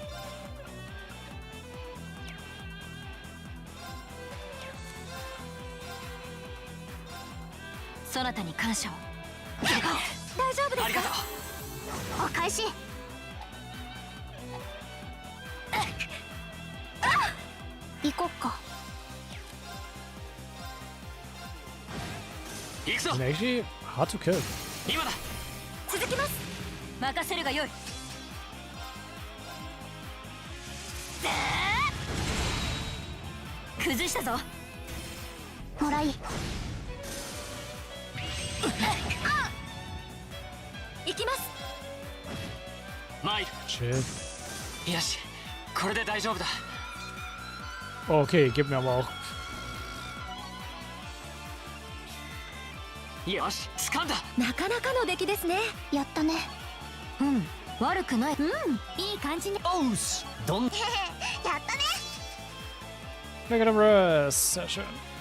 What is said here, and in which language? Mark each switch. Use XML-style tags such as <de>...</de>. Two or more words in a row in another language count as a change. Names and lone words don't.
<ja>そなたに感謝を。大丈夫ですか？お返し。行こっか。行くぞ。</ja> <en>And actually, hard to kill.</en> <ja>今だ。続きます。任せるがよい。崩したぞ。もらい。行きます。参る。 Chill. よし、これで大丈夫だ。</ja> <de>Okay, gib mir aber auch.</de> <ja>よし、掴んだ。なかなかの出来ですね。やったね。うん、悪くない。うん、いい感じに。おうしどんやったね。</ja> <de>Negative Rest. Sehr schön.</de>